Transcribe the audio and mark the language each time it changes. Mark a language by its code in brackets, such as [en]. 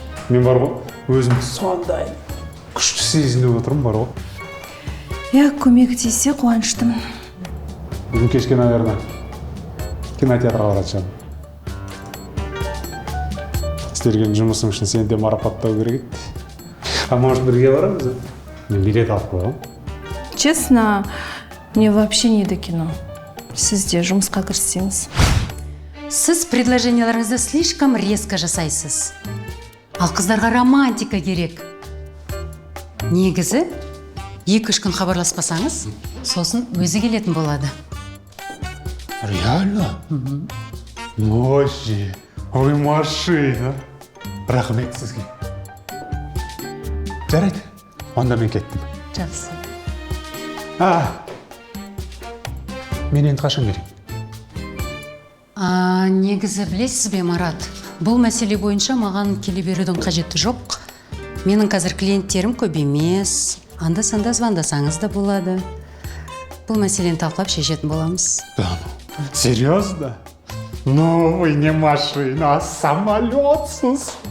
[kk] Мен бар ғой, өзім сондай күшті сезініп отырмын бар ғой. Я көмегі тисе қуаныштымын. Бүгін кешке, наверное, кинотеатрға баратын істелген жұмысың үшін сені де марапаттау керек еді. А может, бірге барамыз? Мен билет алып қойғам. [ru] Честно, мне вообще не до кино. [kk] Сіз де жұмысқа кіріссеңіз. Сіз предложенияларыңызды [ru] слишком резко [kk] жасайсыз. Ал қыздарға романтика керек. Негізі, 2-3 күн хабарласпасаңыз, сосын өзі келетін болады. [ru] Реально? Вообще, [kk] ой, машина. Рахмет сізге. Жарайды, онда мен кеттім. Жақсы. Мен енді қашан керек? Негізі білесіз бе, Марат, бұл мәселе бойынша маған келе берудің қажеті жоқ. Менің қазір клиенттерім көп емес. Анда-санда звондасаңыз да болады. Бұл мәселені талқылап шешетін боламыз. [ru] Серьезно? Ну, вы не машина, а самолетсыз.